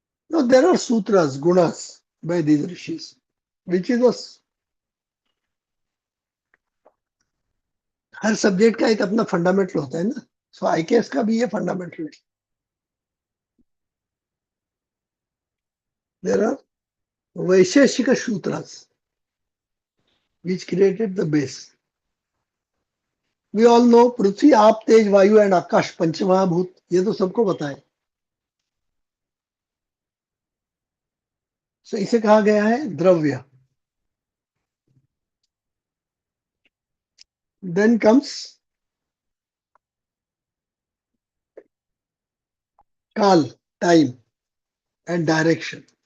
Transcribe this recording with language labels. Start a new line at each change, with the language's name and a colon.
English: Now there are sutras, gunas by these rishis, which is a
Hindi: हर subject का एक अपना fundamental होता है ना, सो आईकेएस का भी ये फंडामेंटल है।
English: There are Vaisheshika sutras which created the base. We all know
Hindi: पृथ्वी, आप, तेज, वायु एंड आकाश पंचमहाभूत, ये तो सबको पता है। सो इसे कहा गया है द्रव्य।
English: Then comes kaal, time and direction.